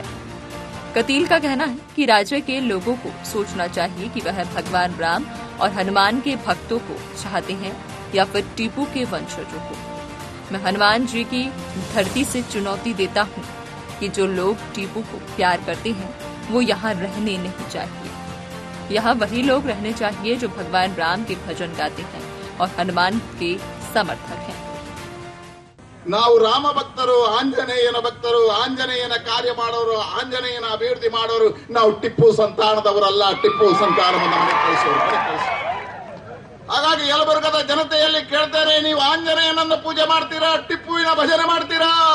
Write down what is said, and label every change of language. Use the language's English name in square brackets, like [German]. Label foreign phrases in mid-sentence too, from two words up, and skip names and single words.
[Hindi] कटिल का कहना है कि राज्य के लोगों को सोचना चाहिए कि वह भगवान राम और हनुमान के भक्तों को चाहते हैं या फिर टीपू के वंशजों को। मैं हनुमान जी की धरती से चुनौती देता हूँ कि जो लोग टीपू को प्यार करते हैं वो यहाँ रहने नहीं चाहिए। यहाँ वही लोग रहने चाहिए जो भगवान राम के भजन गाते हैं और हनुमान के समर्थक हैं। [Kannada] ನಾವು ರಾಮ ಭಕ್ತರು, ಆಂಜನೇಯನ ಭಕ್ತರು, ಆಂಜನೇಯನ ಕಾರ್ಯ ಮಾಡೋರು, ಆಂಜನೇಯನ ಅಭಿವೃದ್ಧಿ ಮಾಡೋರು. ನಾವು ಟಿಪ್ಪು ಸಂತಾನದವರಲ್ಲ, ಟಿಪ್ಪು ಸಂತಾನವನ್ನು ಮನೆಗೆ ಕಳಿಸೋರು. ಹಾಗಾಗಿ ಯಲಬುರ್ಗದ ಜನತೆಯಲ್ಲಿ ಕೇಳ್ತಾರೆ, ನೀವು ಆಂಜನೇಯನನ್ನು ಪೂಜೆ ಮಾಡ್ತೀರಾ, ಟಿಪ್ಪುವಿನ ಭಜನೆ ಮಾಡ್ತೀರಾ?